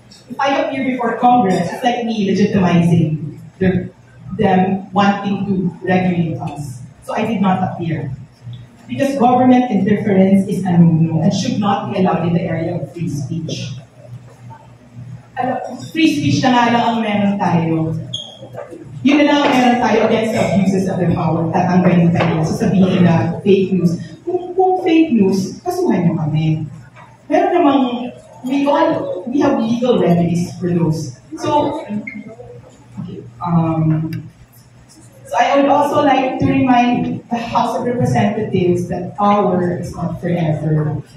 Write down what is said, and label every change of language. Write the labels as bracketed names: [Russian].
[English] If I appear before Congress, it's like me legitimizing them wanting to regulate us. So I did not appear. Because government interference is a no-no and should not be allowed in the area of free speech. [Filipino] free speech na nga lang ang meron tayo. Yun na lang ang meron tayo against the abuses of their power. Tatanggalin tayo. Sasabihin na fake news. Kung fake news, kasuhan nyo kami. [English] Meron namang, we have legal remedies for those. So, okay, so I would also like to remind the House of Representatives that power is not forever.